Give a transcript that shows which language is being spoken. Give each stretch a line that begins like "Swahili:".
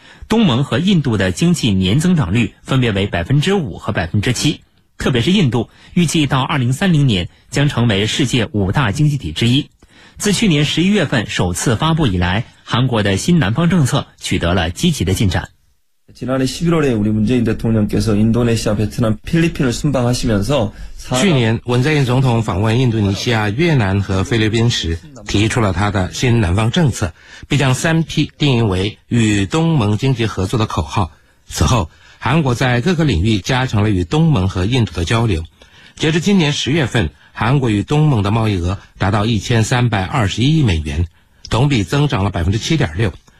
Chinese: 东盟和印度的经济年增长率分别为 5% 和 7%， 特别是印度预计到2030年将成为世界五大经济体之一。自去年11月份首次发布以来，韩国的新南方政策取得了积极的进展。
Korean: 지난해11월에우리문재인대통령께서인도네시아베트남필리핀을순방하시면서
Chinese: 去年文在寅总统访问印度尼西亚、越南和菲律宾时提出了他的新南方政策，并将三 P 定义为与东盟经济合作的口号。此后韩国在各个领域加强了与东盟和印度的交流。截至今年10月份，韩国与东盟的贸易额达到1321亿美元，同比增长了 7.6%。